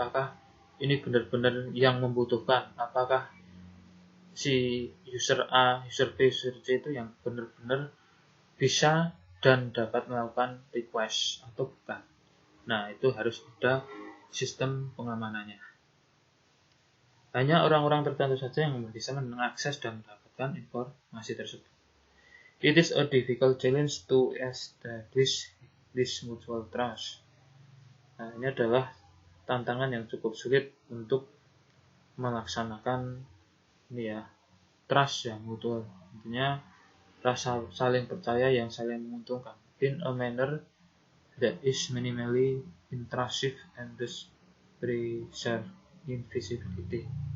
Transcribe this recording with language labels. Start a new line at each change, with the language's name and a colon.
Indonesian: Apakah ini benar-benar yang membutuhkan? Apakah si user A, user B, user C itu yang benar-benar bisa dan dapat melakukan request atau bukan? Nah, itu harus ada sistem pengamanannya. Hanya orang-orang tertentu saja yang bisa mengakses dan mendapatkan informasi tersebut.
English: It is a difficult challenge to establish this mutual trust.
Indonesian: Nah, ini adalah tantangan yang cukup sulit untuk melaksanakan ini ya, trust yang mutual. Intinya rasa saling percaya yang saling menguntungkan
English: in a manner that is minimally intrusive and thus preserve invisibility.